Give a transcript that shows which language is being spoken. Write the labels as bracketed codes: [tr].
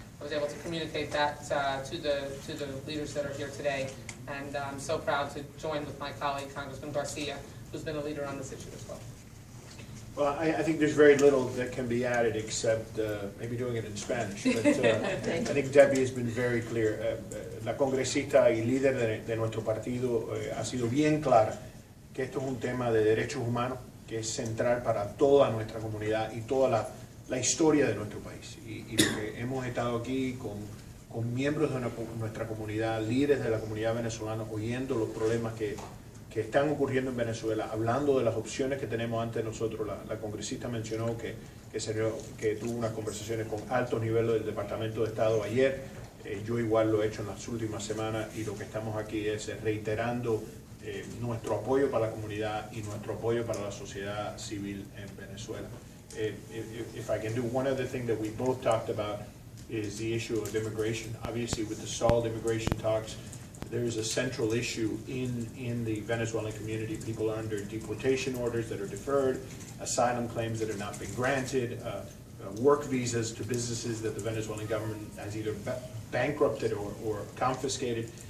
[en] I was able to communicate that to the leaders that are here today, and I'm so proud to join with my colleague, Congressman Garcia, who's been a leader on this issue as well. Well, I think there's very little that can be added except maybe doing it in Spanish. But I think Debbie has been very clear. [es] La congresista y líder de nuestro partido ha sido bien clara que esto es un tema de derechos humanos que es central para toda nuestra comunidad y toda la historia de nuestro país. Y lo que hemos estado aquí con miembros de nuestra comunidad, líderes de la comunidad venezolana, oyendo los problemas que están ocurriendo en Venezuela, hablando de las opciones que tenemos ante nosotros. La congresista mencionó que tuvo unas conversaciones con altos niveles del Departamento de Estado ayer. Yo igual lo he hecho en las últimas semanas, y lo que estamos aquí es reiterando nuestro apoyo para la comunidad y nuestro apoyo para la sociedad civil en Venezuela. [en] If I can do one other thing that we both talked about is the issue of immigration. Obviously, with the stalled immigration talks, there is a central issue in the Venezuelan community. People are under deportation orders that are deferred, asylum claims that are not being granted, work visas to businesses that the Venezuelan government has either bankrupted or confiscated.